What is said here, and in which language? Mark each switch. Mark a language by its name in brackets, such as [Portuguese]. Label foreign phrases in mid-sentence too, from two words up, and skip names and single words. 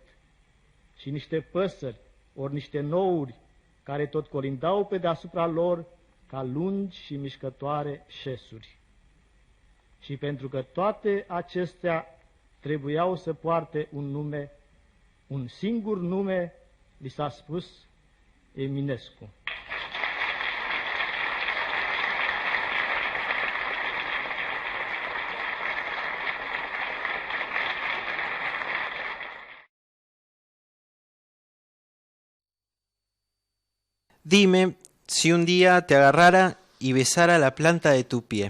[Romanian] Și niște păsări, ori niște nouri, care tot colindau pe deasupra lor ca lungi și mișcătoare șesuri. Și pentru că toate acestea trebuiau să poarte un nume, un singur nume, li s-a spus Eminescu. [Spanish] Dime si un día te agarrara y besara la planta de tu pie.